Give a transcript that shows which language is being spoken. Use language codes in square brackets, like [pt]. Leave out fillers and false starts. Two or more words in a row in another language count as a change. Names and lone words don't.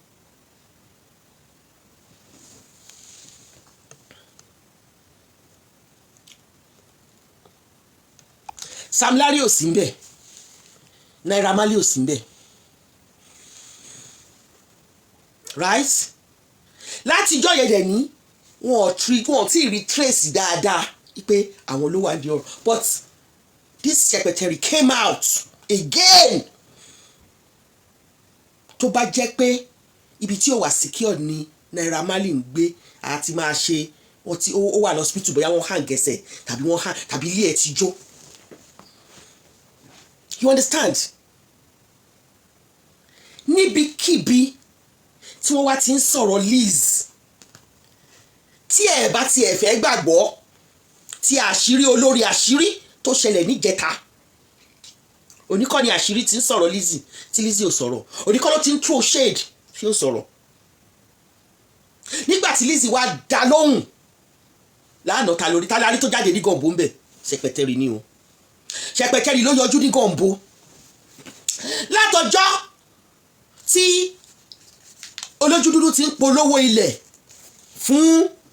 [yo] Sam Larry ò sí ńbẹ̀, Naira Marley ò sí ńbẹ̀, right? Látijọ́ yẹn dẹ̀ ní wọn tí rí trace dáadáa pé àwọn ló wà ní ọ̀rọ̀, [en] but this secretary came out again. [yo] Tó bá jẹ́ pé ibi tí ó wà secure ni Naira Marley ń gbé àti máa ṣe wọ́n tí ó wà lọ́sípítù bóyá wọ́n hàn gẹ̀ẹ́sẹ̀ tàbí wọ́n hàn tàbí ilé ẹ̀ ti jó. [en] You understand? [yo] Níbikíbi tí wọ́n wá ti ń sọ̀rọ̀ Liz tí ẹ̀ bá ti ẹ̀ fẹ́ gbàgbọ́ tí àṣírí olórí àṣírí tó ṣẹlẹ̀ níjẹta oníkọ́ ni àṣírí ti ń sọ̀rọ̀ Lizzy tí Lizzy ò sọ̀rọ̀, oníkọ́ ló ti ń [en] throw shade [yo] tí ó sọ̀rọ̀. Nígbà tí Lizzy wá dá lóhùn lánàá ta lárí tó jáde ní gọ̀ǹbó ń bẹ̀ ṣẹpẹtẹrì ni o ṣẹpẹtẹrì ló yọjú ní gọ̀ǹbó látọjọ́ tí olójú dúdú ti ń polówó ilẹ̀ fún